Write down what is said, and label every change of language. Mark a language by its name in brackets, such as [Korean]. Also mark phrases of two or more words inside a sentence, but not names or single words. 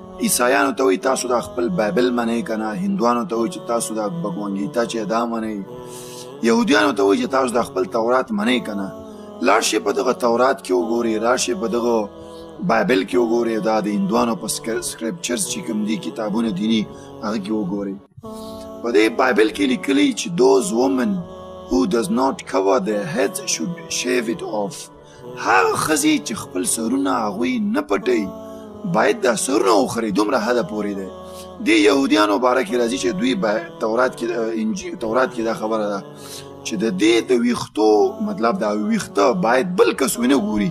[Pashto] عیسایانو ته وایي تاسو دا خپل بایبل منئ که نه، هندوانو ته وایي چې تاسو دا بګوان ګیتا چې دا منئ، یهودیانو ته وایي چې تاسو دا خپل تورات منئ که نه. لاړ شئ په دغه تورات کې وګورئ، لاړ شئ په دغه بایبل کې وګورئ، دا د هندوانو په سکرپچرز چې کوم دي کتابونه دیني هغه کې وګورئ. په دې بایبل کې لیکلي چې [English] those women who does not cover their heads should shave it off. [Pashto] هغه ښځې چې خپل سرونه هغوی نه پټوي باید دا سرونه وخوري، دومره حده پورې دی. دې یهودیانو باره کې راځي چې دوی تورات کې دا خبره ده چې د دې د ویښتو مطلب دا ویښته باید بل کس ونه ګوري.